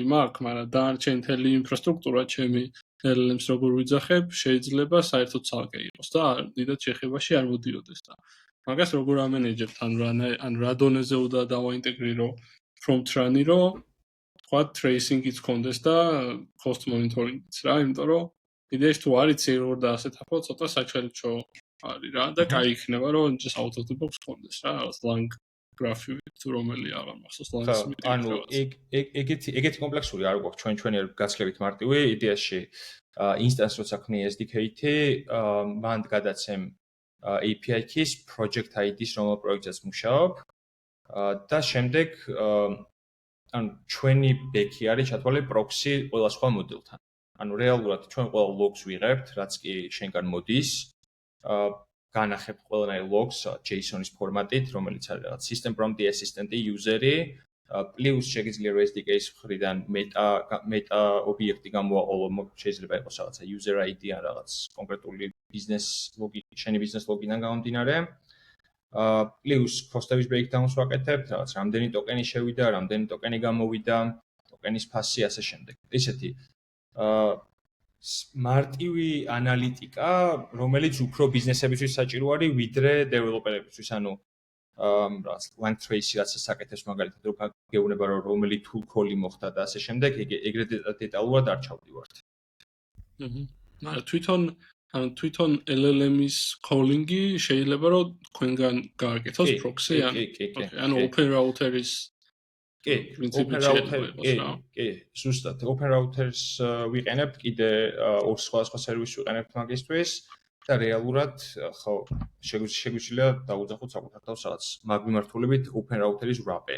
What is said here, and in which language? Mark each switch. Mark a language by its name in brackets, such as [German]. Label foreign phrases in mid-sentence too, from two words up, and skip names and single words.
[Georgian] მაქვს, მაგრამ დანარჩენი მთელი ინფრასტრუქტურა ჩემი LLM-ს როგორ ვიძახებ, შეიძლება საერთოდ ცალკე იყოს და დიდად შეხებაში არ მოდიოდეს და მაგას როგორ ამენეჯებთ, ან რა დონეზე უნდა დავაინტეგრირო [English] prompt run- [Georgian] ი, რომ ვთქვათ tracing-იც კონდეს და [English] cost monitoring- [Georgian] იც რა, იმიტომ რომ იდეაში თუ არიცი როგორ დაასეთაფო, ცოტა საჩვენებო არის რა და კაი იქნება რომ [English] just out of the box [Georgian] კონდეს რა, რაღაც lang გრაფივით თუ რომელი აღარ მახსოვს ხო, ლაინსმიტი. ანუ ეგეთი კომპლექსური არ გვაქვს ჩვენი გაცლებით მარტივი იდეაში instance როცა ქმნი SDK-ით, მან გადაცემ [English] API keys project ID- [Georgian] ს რომელ პროექტზეც მუშაობ და შემდეგ ანუ ჩვენი ბექი არის ჩათვალე proxy ყველა სხვა მოდელთან. ანუ რეალურად ჩვენ ყველა logs ვიღებთ, რაც კი შენგან მოდის, განახებთ ყველანაირ logs JSON-ის ფორმატით, რომელიც არის რაღაც [English] system prompt assistant- [Georgian] ი, user-ი, პლუს შეგიძლია SDK-ის მხრიდან meta ობიექტი გამოაყოლო, შეიძლება იყოს რაღაცა [English] user ID [Georgian] ან რაღაც კონკრეტული [English] business login, [Georgian] შენი [English] business login- [Georgian] დან გამომდინარე. პლუს [English] cost-ების breakdown- [Georgian] ს ვაკეთებთ, რაღაც რამდენი ტოკენი შევიდა, რამდენი ტოკენი გამოვიდა, ტოკენის ფასი ასე შემდეგ. ისეთი მარტივი ანალიტიკა, რომელიც უფრო ბიზნესებისთვის საჭირო არის, ვიდრე დეველოპერებისთვის, ანუ რაღაც lang trace-ი რაც საკეთებს მაგალითად რო გეუბნება რომ რომელი [English] tool call- [Georgian] ი მოხდა და ასე შემდეგ, ეგრეთ დეტალურად არ ჩავდივართ. თვითონ LLM-ის calling-ი შეიძლება რომ თქვენგან გააკეთოს proxy ანუ open router-ის კი, ზუსტად open routers ვიყენებთ კიდე ორ სხვა სერვისს ვიყენებთ მაგისთვის და რეალურად ხო შეგვიძლია დაუძახოთ საკუთარ თავს რაღაც მაგმიმართულებით open router-ის wrapper-ი.